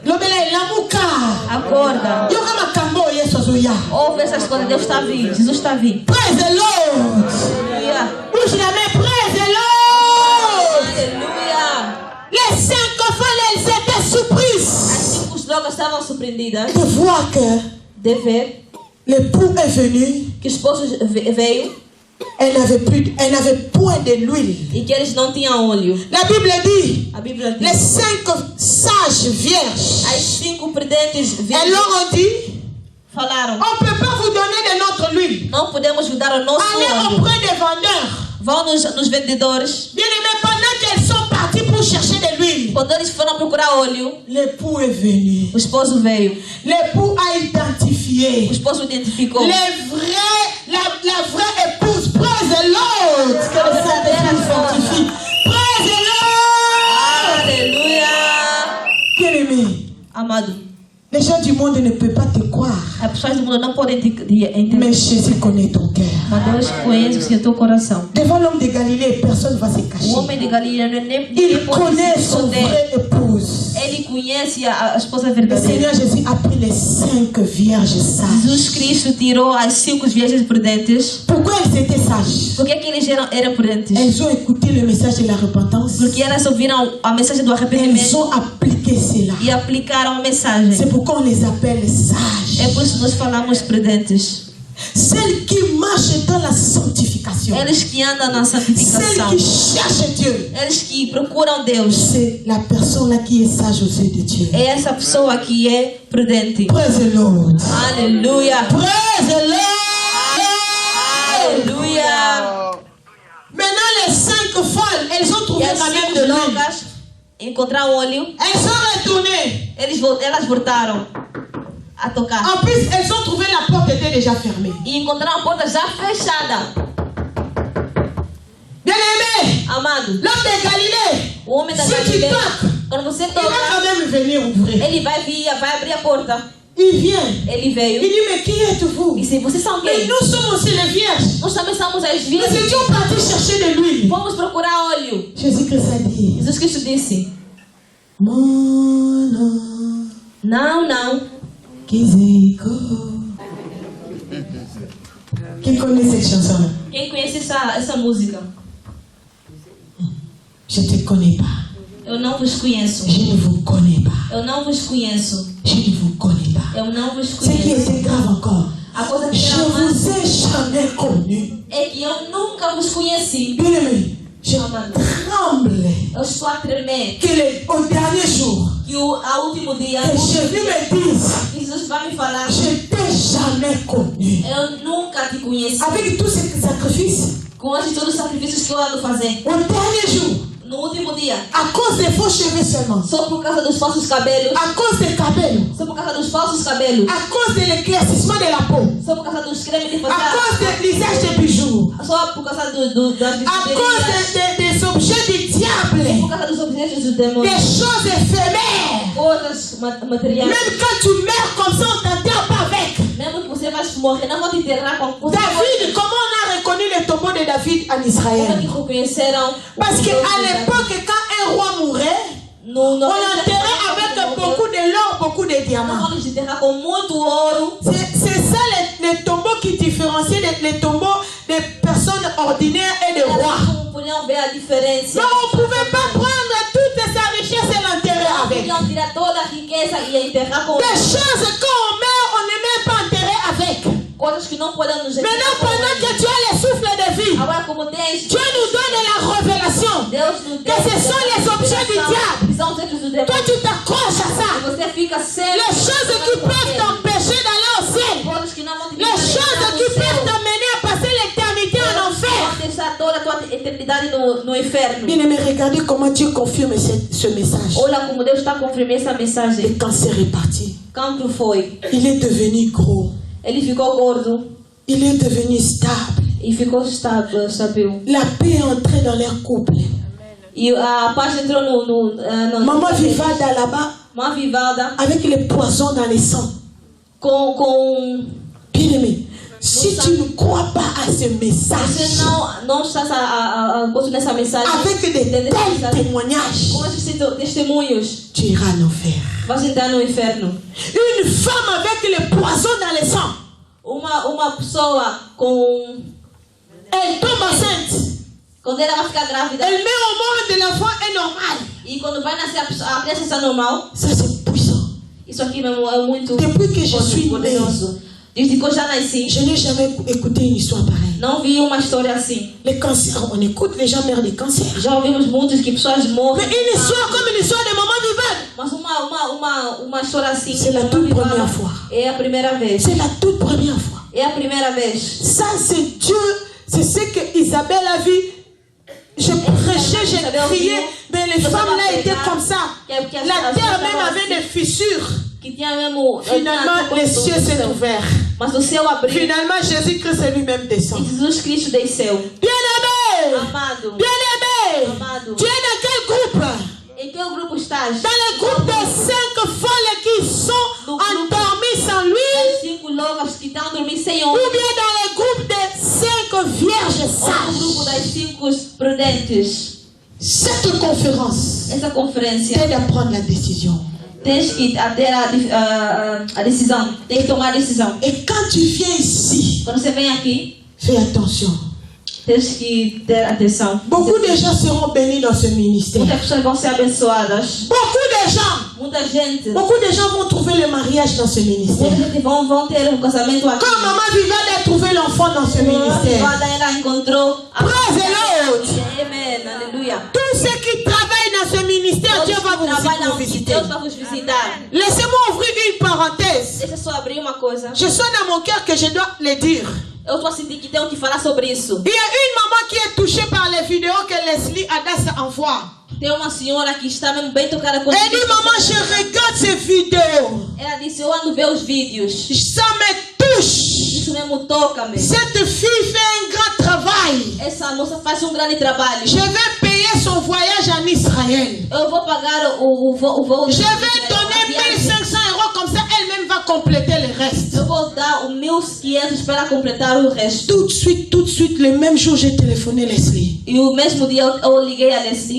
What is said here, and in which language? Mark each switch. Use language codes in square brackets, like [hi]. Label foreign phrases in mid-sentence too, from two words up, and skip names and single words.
[ln] Lobela est lamouka. [pt] acorda. [ln] Yoga makambo yesozoya. [pt] Ouve essas coisas, Deus está vindo, Jesus está vindo. [en] Praise the Lord. [pt] Aleluia. [fr] Bouge la main, [en] praise the Lord. [pt] Aleluia. [fr] Les 5 folles, elles étaient [pt] As [fr] surprises [pt] 5 loucas estavam surpreendidas [fr] de voir que [pt] de ver [fr] l'époux est venu. [pt] que o esposo veio [fr] Elle n'avait point de l'huile. [pt] e que eles não tinham óleo. [fr] La Bible dit, [pt] A Bíblia [fr] les [pt] diz, [fr] 5 sages vierges, [pt] as 5 prudentes [fr] elles [pt] virgens [fr] leur ont dit, [pt] falaram, [fr] on ne peut pas vous donner de notre huile. [pt] não podemos vos dar o nosso [fr] Allez [pt] óleo. [fr] auprès des vendeurs. [pt] Vão nos vendedores. [fr] Bien aimés, pendant qu'elles sont parties pour chercher de l'huile, [pt] Quando eles foram procurar óleo, [fr] l'époux est venu. [pt] o esposo veio. [fr] L'époux a [pt] O [fr] identifié [pt] esposo identificou. [fr] la vraie épouse. [en] Praise the Lord. [fr] Que le Saint-Esprit sanctifie. [en] Praise the Lord. [pt] Aleluia. [fr] Bien aimé, [pt] Amado, [fr] les gens du monde ne peuvent pas te croire. [pt] as pessoas do mundo não podem te entender. [fr] Mais Jésus connaît ton cœur. [pt] Mas Deus conhece o teu coração. [fr] Devant l'homme de Galilée, personne ne va se cacher. [pt] O homem de Galileia ninguém [fr] Il [pt] pode [fr] connaît [pt] se [fr] son [pt] esconder. [fr] vraie épouse. [pt] Ele conhece a esposa [fr] Le [pt] verdadeira. [fr] Seigneur Jésus a pris les 5 vierges [pt] Jesus [fr] sages. [pt] Cristo tirou as 5 virgens prudentes. [fr] Pourquoi elles étaient sages? [pt] Por que eles eram prudentes? [fr] Elles ont écouté le message de la repentance. [pt] Porque elas ouviram a mensagem do [fr] Elles [pt] arrependimento [fr] ont appliqué cela. [pt] e aplicaram a mensagem. [fr] C'est pourquoi on les appelle [pt] É [fr] sages. [pt] por isso que nós falamos prudentes. [fr] Celles qui marchent dans la sanctification. [pt] Eles que andam na [fr] Celles [pt] santificação. [fr] qui cherchent Dieu. [pt] Eles que procuram Deus. [fr] C'est la personne là qui est sage aux yeux de Dieu. [pt] É essa pessoa que é prudente. [en] Praise the Lord. [pt] Aleluia. [en] Praise the Lord. [pt] Aleluia. [fr] Maintenant les 5 folles, elles ont [pt] E [fr] trouvé [pt] as [fr] quand même [pt] 5 [fr] de l'huile. [pt] loucas encontraram óleo. [fr] Elles sont retournées. [pt] Elas voltaram a tocar. [fr] En plus, elles ont trouvé la porte était déjà fermée. [pt] E encontraram a porta já fechada. [fr] Bien aimé, [pt] Amado, [fr] l'homme de Galilée, [pt] o homem da [fr] si tu [pt] Galileia, [fr] toques, [pt] quando você [fr] il va [pt] toca, [fr] quand même venir ouvrir. [pt] ele vai vir, vai abrir a porta. [fr] Il vient. [pt] Ele veio. [fr] Il dit, mais qui êtes-vous? [pt] E disse, vocês são [fr] Mais [pt] quem? [fr] nous sommes aussi les vierges. [pt] Nós também somos as [fr] Nous [pt] virgens. [fr] étions partis chercher de l'huile. [pt] Vamos procurar óleo. [fr] Jésus-Christ a dit, [pt] Jesus Cristo disse, [fr] mon nom, [pt] não. [fr] Kizeko. Qui connaît cette chanson-là? [pt] Quem conhece essa música? [fr] Je ne te connais pas. [pt] Eu não vos conheço. [fr] Je ne vous connais pas. [pt] Eu não vos conheço. [fr] Je ne vous connais pas. [pt] Eu não vos [fr] Ce qui [pt] conheço. [fr] était grave encore, [pt] A coisa que [fr] je [pt] era mais [fr] vous ai jamais connu. [pt] é que eu nunca vos conheci. [fr] Bien aimé, je tremble [pt] Eu estou a tremer. [fr] au dernier jour, [pt] Que ao último dia, [fr] que Jésus me dise, [pt] Jesus vai me falar. [fr] je ne t'ai jamais connu. [pt] Eu nunca te conheci. [fr] Avec tous ces sacrifices, [pt] Com todos os sacrifícios que eu ando fazer. [fr] au dernier jour, [pt] No último dia. [fr] à cause des faux cheveux seulement, [pt] Só por causa dos falsos cabelos. [fr] à cause des cabellos, [pt] Só por causa dos falsos cabelos. [fr] à cause de l'éclaircissement de la peau, [pt] Só por causa dos cremes de [fr] à [pt] fazer. [fr] cause de l'usage des bijoux, [pt] Só por causa das [fr] à cause [pt] bijuterias. [fr] des objets du [pt] Por [fr] diable, [pt] causa dos objetos dos [fr] des [pt] demônios. [fr] choses éphémères. [pt] Coisas materiais. [fr] Même quand tu meurs comme ça, on t'enterre pas avec. [pt] Mesmo que você vai morrer, não vão te enterrar com [fr] David, comment on a reconnu le tombeau de David en [pt] Como [fr] Israël? [pt] que reconheceram? [fr] Parce qu'à l'époque, quand un roi mourait, on l'enterrait avec beaucoup de l'or, beaucoup de diamants. [pt] Não de enterrar com muito ouro. [fr] C'est ça les tombeaux qui différencient les tombeaux des personnes ordinaires et des rois. [pt] Como podiam ver a diferença? [fr] Mais on ne pouvait pas prendre toute sa richesse et l'enterrer avec. [pt] Podiam tirar toda a riqueza e enterrar com [fr] Des choses quand on meurt, on ne même pas enterrer avec. [pt] coisas que não podem nos [fr] Maintenant, pendant que tu as le souffle de vie, [pt] Agora, como tens, [fr] Dieu nous donne la révélation [pt] Deus nos [fr] que ce sont les objets du diable. [pt] que são os objetos do [fr] Toi, [pt] demônio. [fr] tu t'accroches à ça. [pt] E você fica sempre. [fr] Les choses qui peuvent t'empêcher d'aller au ciel. [pt] Coisas que não vão te [fr] Les choses qui peuvent t'amener à passer l'éternité en enfer. [pt] Vão deixar toda a tua eternidade no inferno. [fr] Bien aimé, regardez comment Dieu confirme ce message. [pt] Olha como Deus está confirmando essa [fr] Le [pt] mensagem. [fr] cancer est parti. [pt] Cancro foi. [fr] Il est devenu gros. [pt] Ele ficou gordo [fr] Il est devenu stable. [pt] e ficou estável. [fr] La paix est entrée dans leur couple. [pt] E a paz entrou no [fr] Maman vivada là-bas [pt] uma vivada [fr] avec les poisons dans les sangs. [pt] com [fr] Bien aimé, si tu ne crois pas à ce [pt] você [fr] message, [pt] não está a continuar essa mensagem [fr] avec de tels témoignages, [pt] com esses testemunhos, [fr] tu iras en enfer. [pt] vai entrar no inferno. [fr] Une femme avec les poisons dans les sangs, [pt] Uma pessoa com [fr] elle tombe enceinte. [pt] quando ela vai ficar grávida [fr] Elle met au monde, l'enfant est normal. [pt] e quando vai nascer a criança está normal. [fr] Ça, c'est puissant. [pt] Isso aqui mesmo é muito [fr] Depuis que je suis née, [pt] poderoso. Desde que eu já nasci, [fr] je n'ai jamais écouté une histoire pareille. [pt] não vi uma história assim. [fr] Les cancers, on écoute, les gens meurent des cancers. [pt] Já ouvimos muitos que pessoas [fr] Mais [pt] morrem. [fr] une histoire comme une histoire de maman vivante, [pt] Mas uma história assim. [fr] c'est la [pt] uma [fr] toute [pt] vivada, [fr] première fois. [pt] é a primeira vez. [fr] C'est la toute première fois. [pt] É a primeira vez. [fr] Ça, c'est Dieu. C'est ce que Isabelle a vu. Je prêchais, j'ai crié, mais les femmes là étaient comme ça. La terre même avait des fissures. [pt] Que tinha mesmo. [fr] Finalement, les cieux s'est ouverts. [pt] Mas o céu abriu. [fr] Finalement, Jésus-Christ lui-même [pt] E [fr] descend. [pt] Jesus Cristo desceu. [fr] Bien-aimé! [pt] Amado. [fr] Bien-aimé! [pt] Amado. [fr] Tu es dans quel groupe? [pt] Em que grupo estás? [fr] Dans le groupe des 5 folles qui sont endormies sans lui, [pt] As 5 loucas que estão dormindo sem [fr] ou [pt] homem. [fr] bien dans le groupe des 5 vierges [pt] Ou no grupo [fr] sages. [pt] das 5 prudentes. [fr] Cette conférence [pt] Essa conferência [fr] t'aide à prendre la décision. [pt] tens que ter a decisão. Tem que tomar a decisão. [fr] Et quand tu viens ici, [pt] Quando você vem aqui, [fr] fais attention. [pt] tens que ter atenção. [fr] Beaucoup de gens seront bénis dans ce ministère. [pt] Muitas pessoas vão ser abençoadas. [fr] Beaucoup de gens. [pt] Muita gente. [fr] Beaucoup de gens vont trouver le mariage dans ce ministère. [pt] Muita gente vão ter um casamento aqui. [fr] Quand maman Vivade a trouvé l'enfant dans ce ministère. [pt] Quando ela encontrou a [en] Praise the Lord. [pt] Amen. Aleluia. [fr] Tous ceux qui travaillent dans ce ministère, Dieu va vous visiter. [pt] Deus vai vos visitar. [fr] Laissez-moi ouvrir une parenthèse. [pt] Deixa eu só abrir uma coisa. [fr] Je sens dans mon cœur que je dois le dire. [pt] Eu estou sentindo que tenho que falar sobre isso. [fr] Il y a une maman qui est touchée par les vidéos que Leslie Adas envoie. [pt] Tem uma senhora que está mesmo bem tocada com [fr] Elle dit, maman, je regarde ces vidéos. [pt] Ela disse, eu ando ver os vídeos. [fr] Ça me touche. [pt] Isso mesmo toca-me. [fr] Cette fille fait un grand travail. [pt] Essa moça faz um grande trabalho. [fr] Je vais payer son voyage en Israël. [pt] Eu vou pagar o voo. [fr] Je vais donner 1500 € comme ça, elle-même va compléter le reste. [pt] Eu vou dar o 1.500 para completar o resto. [fr] Tout de suite, le même jour, j'ai téléphoné Leslie. [pt] E o mesmo dia eu liguei a Leslie.